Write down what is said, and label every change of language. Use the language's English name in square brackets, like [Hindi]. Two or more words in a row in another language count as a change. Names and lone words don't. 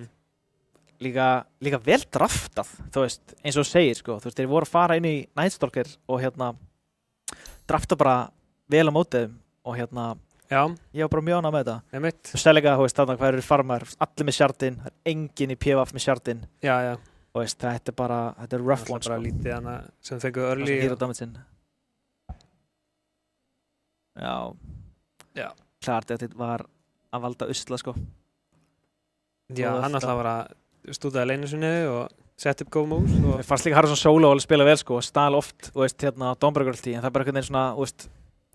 [Icelandic] Líka vel draftað, þú veist, eins og þú segir, sko. Þú veist, þeir voru að fara inn í Nightstalker og drafta bara vel á mótið og Já. Ég var bara mjög ánægð með þetta. Einmitt. Þú veist, þú veist, þarna hvað eru farmar, allir með Shardin, það er enginn í PvF með Shardin. Já, já. Þú veist, þetta er [English] rough one, [Icelandic] sko. Það er bara lítið hana sem fengu early. [English] Hero damage [Icelandic] sinn. Já. Já. Klart þetta var að valda usla, sko. Já, hann alltaf var að stúdaði leinu sinni og sett upp góð moves. Mér fannst líka Harrison Solo að spila vel, sko, og stál oft, þú veist, Dawnbreaker ulti, en það er bara einhvern veginn svona, þú veist,